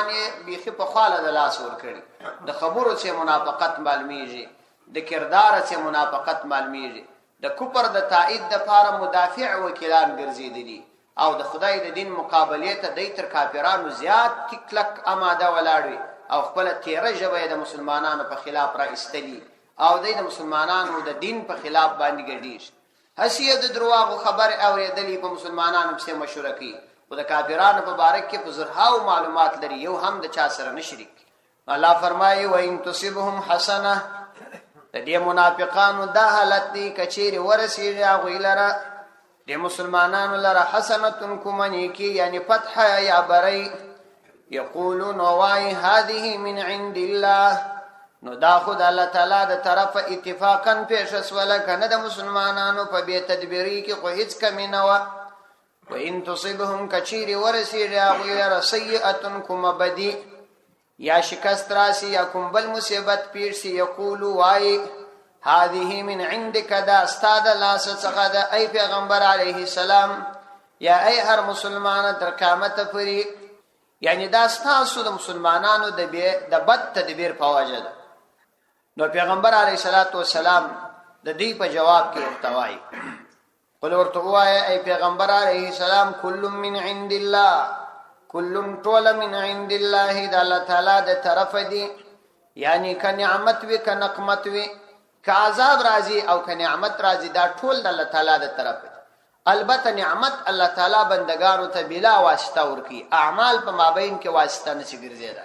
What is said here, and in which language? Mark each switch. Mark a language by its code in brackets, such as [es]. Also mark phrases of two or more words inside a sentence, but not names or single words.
[ps] یې بیخي په خاله د لاس ور کړی، د خبرو څخه منافقت معلومیږي، د کردار څخه منافقت معلومیږي، د کفر د تایید د لپاره مدافع وکیلان ګرځیدلي او د خدای د دین مقابله ته د تر کافرانو زیات کلک آماده ولاړوي او خپل تیره ژبه د مسلمانانو په خلاف را استلی او د مسلمانانو د دین په خلاف باندې ګرځي. حسیه د درواغو خبر اوریدلی په مسلمانانو په مشوره کوي او د کافرانو په باره کې په زرهاو معلومات لري، یو هم د چا سره نه شریک. الله فرمایي [ar] وَإِن تُصِبْهُمْ حَسَنَةٌ، [ps] د دې منافقانو دا حالت دی کچیر ورسیږي هغوی لره د مسلمانانو لره حسنة کومنی کی یعنی فتح یا بری، [ar] یقولون وای هذه من عند الله، [ps] نو دا خود الله تعالی د طرف اتفاقا پیش اسوله کنه د مسلمانانو په بی تدبیری کې خو هیڅ کمی نه و. [ar] وَإِن تُصِبْهُمْ [ps] کچیر ورسیږي هغوی لره سیئة کوم بدی یا شکست راسی یا کوم بل مصیبت پیش سی، [ar] یقولو وای هذه من عندك، [ps] دا استاد لاس څخه دا ای پیغمبر [ar] علیه السلام [ps] یا ای هر مسلمان تر قیامت پورې، یعنی دا ستاسو د مسلمانانو د بد تدبیر په وجه ده. نو پیغمبر [ar] علیه الصلاۃ والسلام [ps] د دې په جواب کې ورتوای قل ورته وایي ای پیغمبر [ar] علیه السلام کل من عند الله، کل طول من عند الله، [ps] د الله تعالی د طرف دی، یعنی که نعمت وی که نقمت وی، که عذاب راځي او که نعمت راځي، دا ټول د الله تعالی د طرف دی. البته نعمت الله تعالی بندگانو ته بلا واسطه ورکی، اعمال په مابین کې واسطه نشي ګرځیدای.